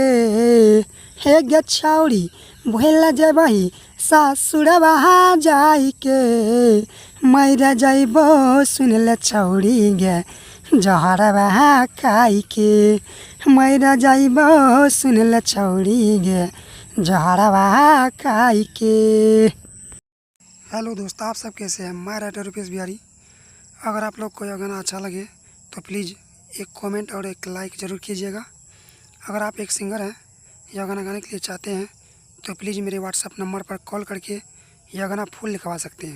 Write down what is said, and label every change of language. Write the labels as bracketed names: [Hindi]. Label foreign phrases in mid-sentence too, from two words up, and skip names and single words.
[Angika] हे गे छौरी भूल जाइबी सासुरवा जाई के। मैरा जाइबो सुनले छौरी गे जहरवा खाई के। मैरा जाइबो सुनले छौरी गे जहरवा खाई के। [Hindi] हेलो दोस्त, आप सब कैसे हैं? मैं राइटर रुपेश बिहारी। अगर आप लोग को यह गाना अच्छा लगे तो प्लीज़ एक कमेंट और एक लाइक ज़रूर कीजिएगा। अगर आप एक सिंगर हैं, यह गाना गाने के लिए चाहते हैं तो प्लीज़ मेरे व्हाट्सएप नंबर पर कॉल करके यह गाना फुल लिखवा सकते हैं।